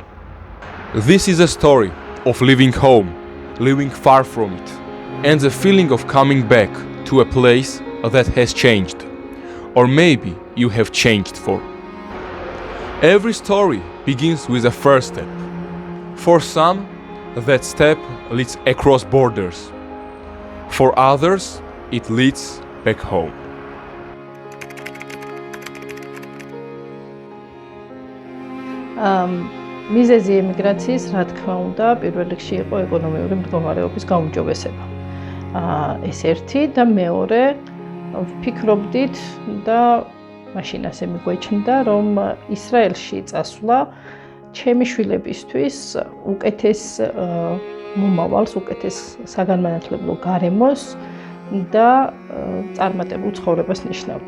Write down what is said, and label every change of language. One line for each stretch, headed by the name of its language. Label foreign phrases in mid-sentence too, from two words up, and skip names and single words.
English: This is a story of leaving home, living far from it, and the feeling of coming back to a place that has changed. Or maybe you have changed for. Every story begins with a first step. For some, that step leads across borders. For others, it leads back home.
Georgian: მიზეზი ემიგრაციის, რა თქმა უნდა, პირველ რიგში იყო ეკონომიკური მდგომარეობის გაუმჯობესება. ეს ერთი და მეორე ვფიქრობდით და მაშინ ასე მიგვეჩნდა, რომ ისრაელში წასვლა ჩემი შვილებისთვის უკეთეს მომავალს, უკეთეს საგანმანათლებლო გარემოს და წარმატებულ ცხოვრებას ნიშნავდა.